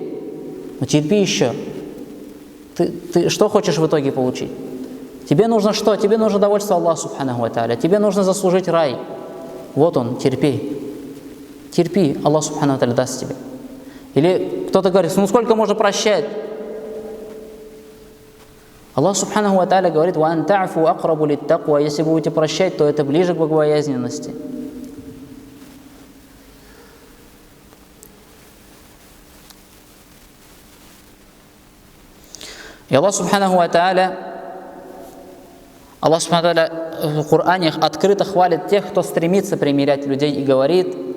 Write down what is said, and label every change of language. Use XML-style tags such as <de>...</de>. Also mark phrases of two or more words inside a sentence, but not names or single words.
<ru>Терпи еще. Ты что хочешь в итоге получить? Тебе нужно что? Тебе нужно довольство Аллаха</ru> <ar>سبحانه وتعالى.</ar> <ru>Тебе нужно заслужить рай. Вот он, терпи. Терпи, Аллах</ru> <ar>سبحانه وتعالى</ar> <ru>даст тебе. Или кто-то говорит, сколько можно прощать?</ru> <ar>Аллах سبحانه وتعالى говорит, «وأن تعفوا أقرب للتقوى».</ar> <ru>Если будете прощать, то это ближе к богобоязненности. И Аллах</ru> <ar>سبحانه وتعالى</ar> <ru>в Коране открыто хвалит тех, кто стремится примирять людей и говорит,</ru>